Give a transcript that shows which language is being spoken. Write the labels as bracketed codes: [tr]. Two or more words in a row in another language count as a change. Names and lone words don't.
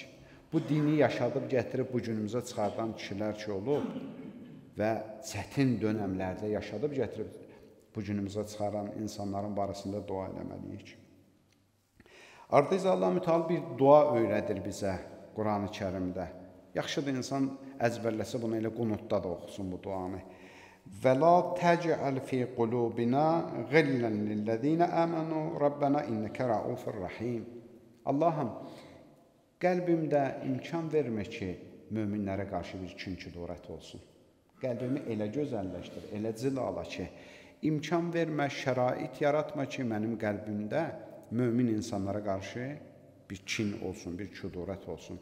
[az] Bu dini yaşadıb gətirib bu günümüzə çıxardan kişilər ki olub və çətin dönəmlərdə yaşadıb gətirib bu günümüzə çıxaran insanların barəsində dua eləməliyik. Artıq Allah Mütəala bir dua öyrədir bizə Quran-ı Kərimdə. Yaxşıdır insan əzbərləsə bunu elə qunutda da oxusun bu duanı. [ar] ولا تجعل في قلوبنا غلا للذين آمنوا ربنا إنك رءوف رحيم. [az] Allahım, qəlbimdə imkan vermə ki, möminlərə qarşı bir kin-kudurət olsun. Qəlbimi elə gözəlləşdir, elə cilala ki, imkan vermə, şərait yaratma ki, mənim qəlbimdə mömin insanlara qarşı bir kin olsun, bir kudurət olsun.